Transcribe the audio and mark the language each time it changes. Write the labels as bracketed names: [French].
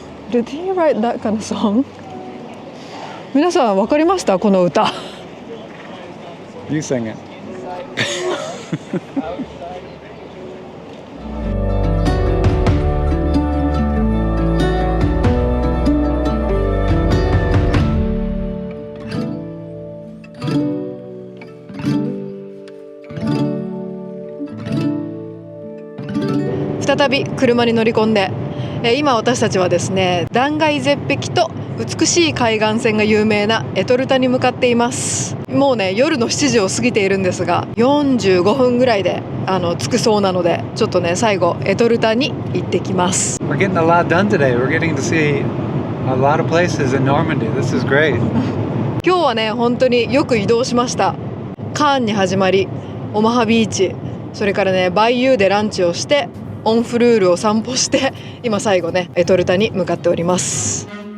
[English] Did he write that kind of song? [Japanese] 皆さん分かりましたこの歌。 [English] You sing it. [Japanese] 再び車に乗り込んで、今私たちはですね、断崖絶壁と美しい海岸線が有名なエトルタに向かっています。もうね夜の7時を過ぎているんですが、45分ぐらいで着くそうなので、ちょっとね最後エトルタに行ってきます。 [English] We're getting a lot done today. We're getting to see a lot of places in Normandy. This is great. [Japanese] 今日はね本当によく移動しました。カーンに始まり、オマハビーチ、それからねバイユーでランチをして、オンフルールを散歩して、今最後ねエトルタに向かっております。